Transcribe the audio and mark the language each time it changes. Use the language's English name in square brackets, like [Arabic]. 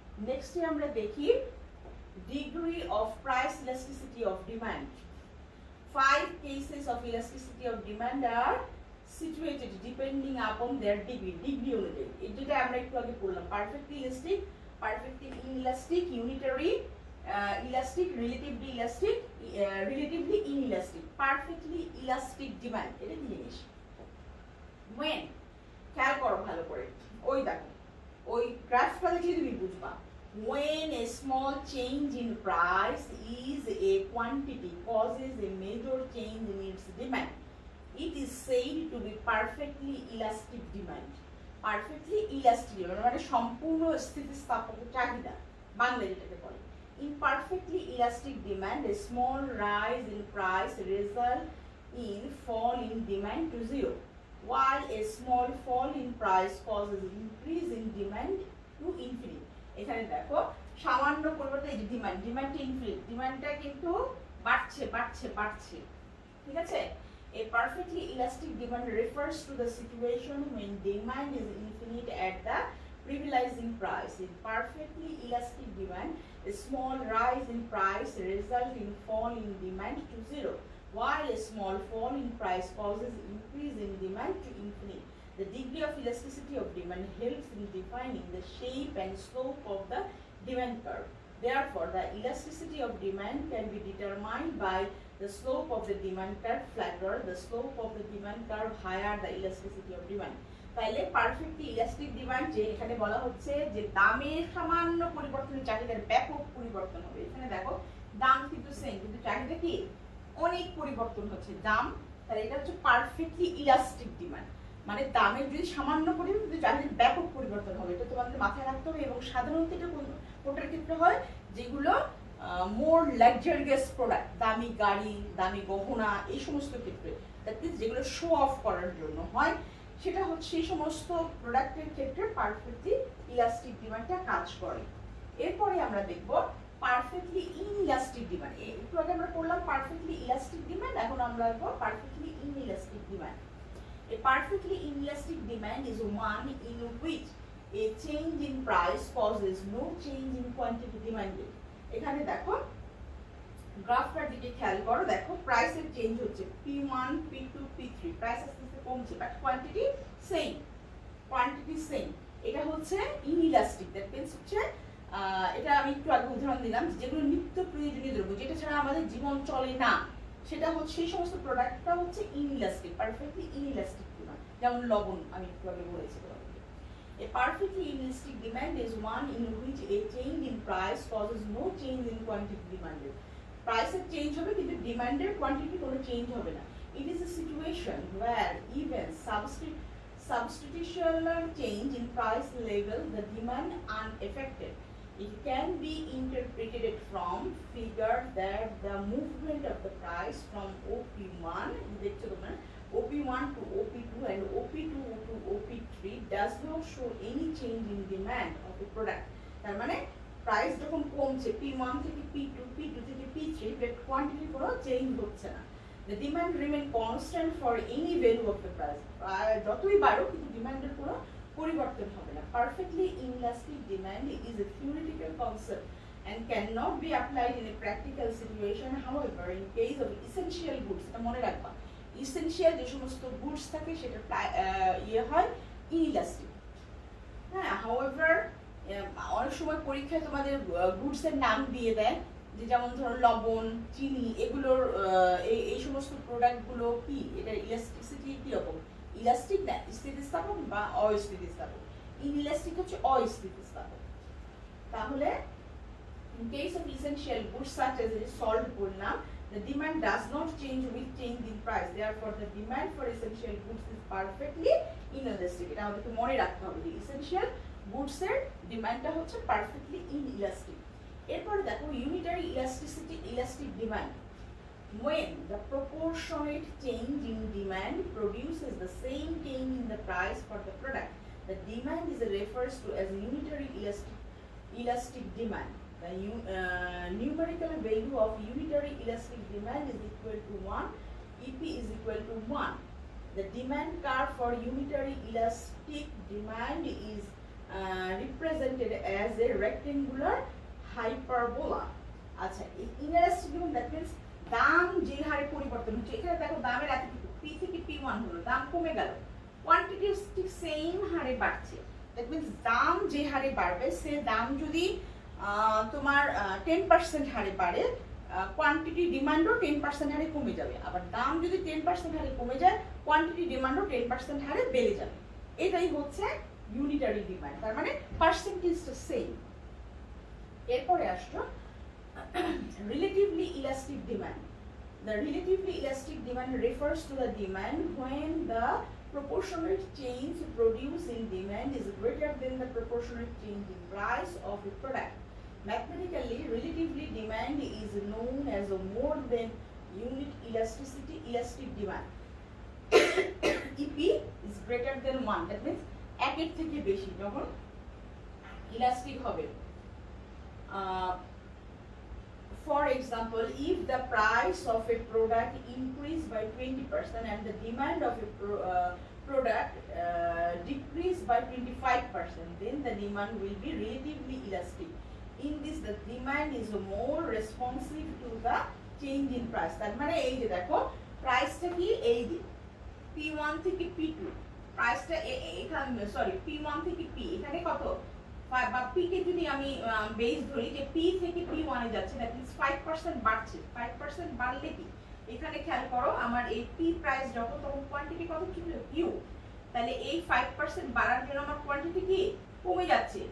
[Bangla] নেক্সটে আমরা দেখি degree of price elasticity of demand. [English] 5 cases of elasticity of demand are situated depending upon their degree [Bangla] অনুযায়ী। এই যেটা আমরা একটু আগে বললাম, perfectly elastic, perfectly inelastic, unitary elastic, relatively elastic, relatively inelastic. Perfectly elastic demand এটা কি জিনিস? when, খেয়াল করো ভালো করে, ওই দেখো ওই গ্রাফটা দেখলে তুমি বুঝবা। [English] When a small change in price is a quantity causes a major change in its demand, it is said to be perfectly elastic demand. [Bangla] Perfectly elastic মানে সম্পূর্ণ স্থিতিস্থাপক চাহিদা, বাংলা যেটাকে বলে। [English] In perfectly elastic demand, a small rise in price results in fall in demand to zero, while a small fall in price causes increase in demand to infinite. [Bangla] এখানে দেখো সামান্য পরিবর্তন, এই যে ডিমান্ডটা ইনফিনিট, ডিমান্ডটা কিন্তু বাড়ছে বাড়ছে বাড়ছে, ঠিক আছে? [English] A perfectly elastic demand refers to the situation when demand is infinite at the prevailing price. In perfectly elastic demand, a small rise in price results in fall in demand to zero, while a small fall in price causes increase in demand to infinite. The degree of elasticity of demand helps in defining the shape and slope of the demand curve. Therefore, the elasticity of demand can be determined by the slope of the demand curve flatter, the slope of the demand curve higher, the elasticity of demand. [Bangla] তাহলে perfectly elastic demand যে এখানে বলা হচ্ছে যে দামের সামান্য পরিবর্তনের চাহিদার ব্যাপক পরিবর্তন হবে। এখানে দেখো দাম কিন্তু সেম, কিন্তু চাহিদা কি অনেক পরিবর্তন হচ্ছে দাম, তাহলে এটা হচ্ছে পারফেক্টলি ইলাস্টিক ডিমান্ড। মানে দামের যদি সামান্য পরিবর্তন, কিন্তু চাহিদার ব্যাপক পরিবর্তন হবে, এটা তোমাদের মাথায় রাখতে হবে। এবং সাধারণত এটা কোনটার ক্ষেত্রে হয়, যেগুলো মোর লাক্সারিয়াস প্রোডাক্ট, দামি গাড়ি, দামি গহনা, এই সমস্ত ক্ষেত্রে, দ্যাট মিনস যেগুলো শো অফ করার জন্য হয়, সেটা হচ্ছে সেই সমস্ত প্রোডাক্টের ক্ষেত্রে পারফেক্টলি ইলাস্টিক ডিমান্ডটা কাজ করে। এরপরে আমরা দেখব পারফেক্টলি ইনইলাস্টিক ডিমান্ড। একটু আগে আমরা পড়লাম পারফেক্টলি ইলাস্টিক ডিমান্ড, এখন আমরা দেখব perfectly inelastic demand. [English] A perfectly inelastic demand is one in which a change in price causes no change in quantity demanded. [Bangla] এখানে দেখো গ্রাফটার দিকে খেয়াল করো, দেখো প্রাইসের চেঞ্জ হচ্ছে P1, P2, P3, প্রাইস আস্তে আস্তে কমছে, but quantity same, quantity same. এটা হচ্ছে ইনইলাস্টিক, দ্যাট মিন্স হচ্ছে এটা আমি একটু আগে উদাহরণ দিলাম, যেগুলো নিত্য প্রয়োজনীয় দ্রব্য, যেটা ছাড়া আমাদের জীবন চলে না, সেটা হচ্ছে সেই সমস্ত প্রোডাক্টটা হচ্ছে ইনইলাস্টিক, পারফেক্টলি ইনইলাস্টিক ডিমান্ড। যেমন লবণ আমি একটু আগে বলেছি। [English] A perfectly inelastic demand is one in which a change in price causes no change in quantity demanded. [Bangla] Price change হবে কিন্তু demanded quantity কোনো change হবে না। [English] It is a situation where even substitutional change in price level the demand unaffected. It can be interpreted from figure that the movement of the price from OP1 OP1 to OP2 and OP2 to OP3 does not show any change in demand of the product. [Bangla] তার মানে price যখন কমছে P1 থেকে P2, P2 থেকে P3, but quantity কোনো change হচ্ছে না। [English] The demand remain constant for any value of the price. [Bangla] যতই বাড়ুক কিন্তু ডিমান্ডের কোনো পরিবর্তন হবে না। [English] Perfectly inelastic demand is a theoretical concept and cannot be applied in a practical situation. However, in case of essential goods, [Bangla] এটা মনে রাখবা, ইসেনশিয়াল যে সমস্ত গুডস থাকে সেটা ইয়ে হয় ইনইলাস্টিক। হ্যাঁ, হাউএভার অনেক সময় পরীক্ষায় তোমাদের গুডস এর নাম দিয়ে দেয়, যে যেমন ধরো লবণ, চিনি, এগুলোর এই সমস্ত প্রোডাক্টগুলো কি, এটা ইলাস্টিসিটি কি রকম, ইলাস্টিক না স্থিতিস্থাপক বা অস্থিতিস্থাপক। ইনইলাস্টিক হচ্ছে অস্থিতিস্থাপক। তাহলে [English] in case of essential goods such as salt [Bangla] বললাম, [English] the demand does not change with change in price. Therefore, the demand for essential goods is perfectly inelastic. [Bangla] এটা আমাদেরকে মনে রাখতে হবে যে [English] essential [Bangla] গুডসের ডিমান্ডটা হচ্ছে পারফেক্টলি ইনইলাস্টিক। এরপরে দেখো unitary elastic demand, [English] when the proportionate change in demand produces the same change in the price for the product, the demand is refers to as unitary elastic demand. The numerical value of unitary elastic demand is equal to 1, EP is equal to 1. The demand curve for unitary elastic demand is represented as a rectangular hyperbola. [Bangla] আচ্ছা, inelastic demand that means দাম যে হারে পরিবর্তন হচ্ছে, এখানে দেখো দামের এতটুকু পি থেকে পি1 হলো, দাম কমে গেল, কোয়ান্টিটি ঠিক সেম হারে বাড়ছে। দ্যাট মিন্স দাম যে হারে বাড়বে সে দাম যদি তোমার 10% হারে বাড়ে, কোয়ান্টিটি ডিমান্ডও 10% হারে কমে যাবে। আবার দাম যদি 10% হারে কমে যায়, কোয়ান্টিটি ডিমান্ডও 10% হারে বেড়ে যাবে। এটাই হচ্ছে ইউনিটারি ডিমান্ড, তার মানে পার্সেন্টেজটা সেম। এরপরে আসছো relatively elastic demand. [English] The relatively elastic demand refers to the demand when the proportionate change produced in demand is greater than the proportionate change in price of a product. Mathematically, relatively demand is known as a more than unit elastic demand. EP is greater than 1. [Bangla] That means একের থেকে বেশি যখন elastic হবে। [English] For example, if the price of a product increase by 20% and the demand of a product decrease by 25%, then the demand will be relatively elastic. In this, the demand is more responsive to the change in price. [Bangla] তার মানে এই যে দেখো প্রাইসটা কি এই যে P1 থেকে P2, প্রাইসটা এখানে সরি P1 থেকে P, এখানে কত বা P কে যদি আমি বেস ধরি যে P থেকে P1 এ যাচ্ছে, দ্যাট মিন্স 5% বাড়ছে। 5% বাড়লে কি এখানে খেয়াল করো আমার এই P প্রাইস যখন তখন কোয়ান্টিটি কত ছিল Q, তাহলে এই 5% বাড়ার জন্য আমার কোয়ান্টিটি কি কমে যাচ্ছে।